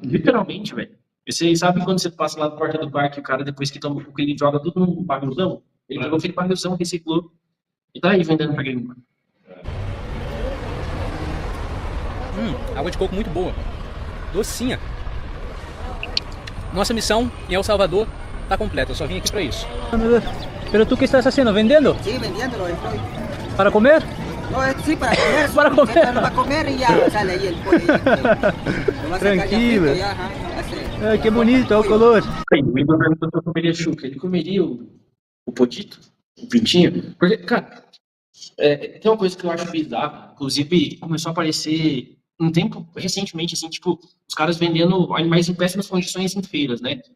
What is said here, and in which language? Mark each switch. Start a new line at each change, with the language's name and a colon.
Portuguese: Literalmente, velho. Você sabe quando você passa lá na porta do parque, o cara, depois que toma o coco, ele joga tudo num bagulhão? Ele pegou aquele barrilzão, reciclou e tá aí vendendo pra gringo. Água de coco muito boa. Docinha. Nossa missão em El Salvador tá completa. Eu só vim aqui pra isso.
Spanish: Pero tú qué estás haciendo? ¿Vendiendo? Sí, vendiéndolo estoy. Para comer? No, sí, para comer. Para comer. Para comer y ya sale ahí el pollo. Tranquilo. Que bonito,
Portuguese: olha o
Spanish: color.
Portuguese: Aí, o Igor perguntou se eu comeria chuca. Ele comeria o podito? O pintinho? Porque, cara, tem uma coisa que eu acho bizarra. Inclusive, começou a aparecer um tempo recentemente, assim, tipo, os caras vendendo animais em péssimas condições em feiras, né?